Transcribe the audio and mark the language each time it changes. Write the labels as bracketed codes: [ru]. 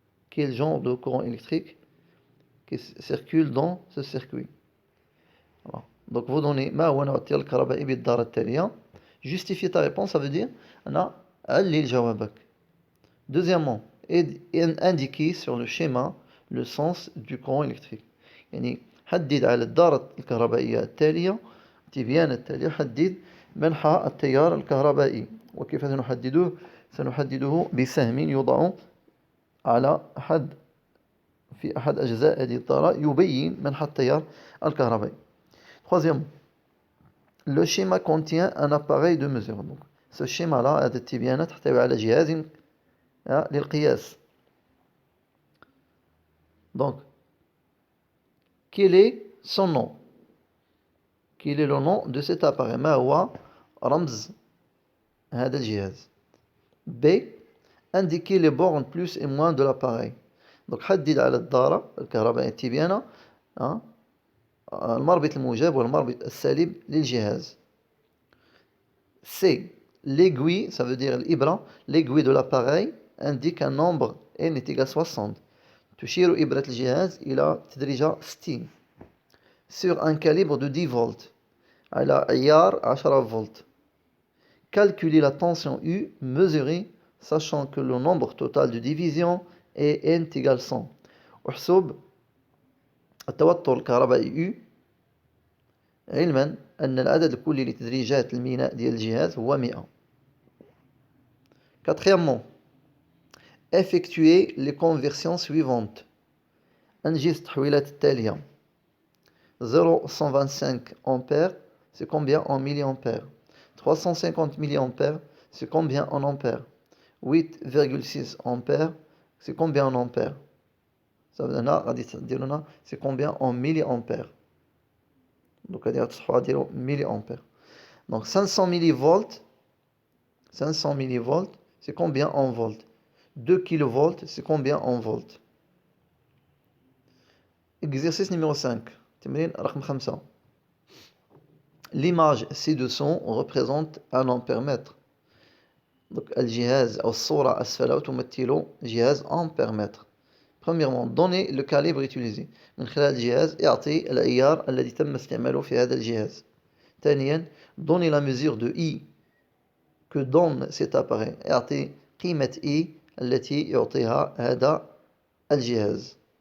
[fr] Quel genre de courant électrique qui circule dans ce circuit? Voilà. Donc vous donnez [ar] ما هو نوع التيار الكهربائي بالدارة التالية. [fr] Justifier ta réponse, ça veut dire [ar] أنا علل جوابك. [fr] Deuxièmement, indiquer sur le schéma le sens du courant électrique. [ar] يعني حدد على الدارة الكهربائية التالية تبيان التالية حدد منحى التيار الكهربائي. وكيف سنحدده؟ سنحدده بسهم يوضع على في أحد أجزاء هذه الدارة يبين منحى التيار الكهربائي. [fr] Troisièmement, le schéma contient un appareil de mesure. Donc, ce schéma-là, [ar] هذا التبيان تحتوي على جهاز للقياس. [fr] Donc, quel est son nom? Quel est le nom de cet appareil? [ar] ما هو رمز هذا الجهاز? B. [fr] Indiquer les bornes plus et moins de l'appareil. [ar] Donc حدد على الدارة الكهربائية التبيانة المربط الموجب والمربط السالب للجهاز. [fr] C. L'aiguille, ça veut dire الإبرة, l'aiguille de l'appareil indique un nombre n est égal 60. [ar] تشير إبرة الجهاز إلى تدريجة 60 [fr] sur un calibre de 10 volts [ar] على عيار 10 volts. [fr] Calculer la tension U mesurée sachant que le nombre total de division est n égale 100. [ar] احسب التوتر الكهربائي U علما أن العدد الكلي لتدريجات الميناء ديال الجهاز هو 100. [fr] Quatrièmement, effectuer les conversions suivantes. [ar] انجز التحويلات التالية. [fr] 0,125 ampères, c'est combien en milliampères? 350 milliampères, c'est combien en ampères? 8,6 ampères, c'est combien en ampères? Ça veut dire c'est combien en milliampères? Donc on va dire milliampères. Donc 500 millivolts, c'est combien en volts? 2 kilovolts, c'est combien en volts? Exercice numéro 5. [ar] تمرين رقم 5. [fr] L'image ci-dessous représente un ampère-mètre. [ar] Donc الجهاز أو الصورة أسفل تمثل جهاز ampère-mètre. [fr] Premièrement, donner le calibre utilisé. [ar] من خلال الجهاز يعطي العيار الذي تم استعماله في هذا الجهاز. ثانيا, [fr] donner la mesure de I que donne cet appareil. [ar] يعطي قيمة I التي يعطيها هذا الجهاز.